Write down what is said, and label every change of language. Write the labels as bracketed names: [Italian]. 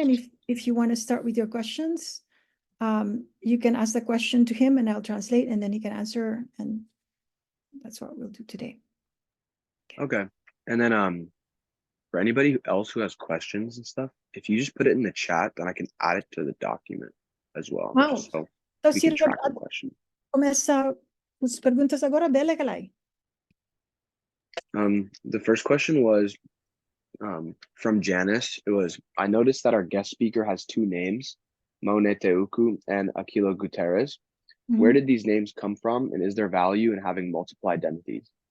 [English] And if you want to start with your questions, you can ask the question to him and I'll translate and then he can answer, and that's what we'll do today. Okay. And then for anybody else who has questions and stuff, if you just put it in the chat, then I can add it to the document as well. Wow. So So we can track the question. [Portuguese] Começa as perguntas agora, Bela, Kalai. [English] The first question was from Janice. It was, I noticed that our guest speaker has 2 names, Maun Ete Uku and Aquilino Guterres. Where did these names come from, and is there value in having multiple identities?